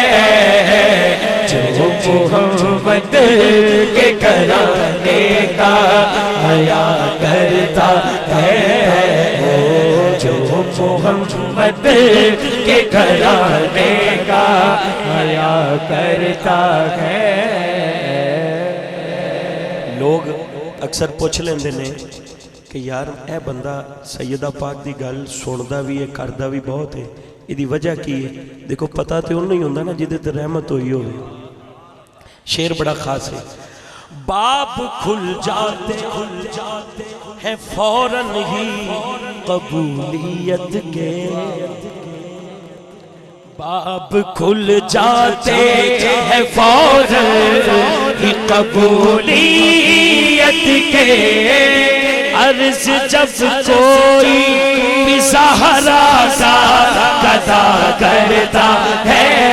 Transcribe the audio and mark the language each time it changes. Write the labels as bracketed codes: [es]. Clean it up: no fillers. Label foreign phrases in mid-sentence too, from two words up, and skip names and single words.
[ur] جو محمد کے کرانے کا حیا کرتا ہے جو محمد کے گھرانے کا حیا کرتا ہے [pa] لوگ اکثر پوچھ لیندے نے کہ یار اے بندہ سیدہ پاک دی گل سندا بھی ہے کردا بھی بہت ہے ایدی وجہ کی ہے دیکھو پتہ تے انہوں ہی ہوندا نا جدے تے رحمت ہوئی ہوئے شعر بڑا خاص ہے [ur] باب کھل جاتے ہیں فوراً ہی قبولیت کے باب کھل جاتے ہیں فوراً ہی قبولیت کے عرض جب کوئی بھی زہرا کا قضا کرتا ہے